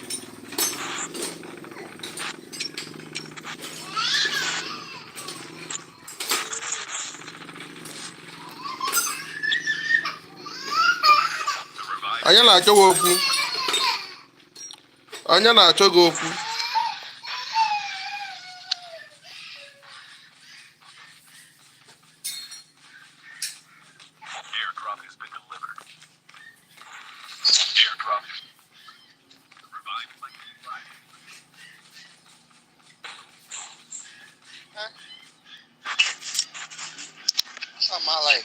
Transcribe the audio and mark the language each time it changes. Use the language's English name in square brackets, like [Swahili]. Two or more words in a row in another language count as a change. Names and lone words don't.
[Igbo] Anya na-achọ gị okwu. Anya na-achọ gị okwu. [English] Airdrop has been delivered. Airdrop. The revived flight will arrive. That's my life.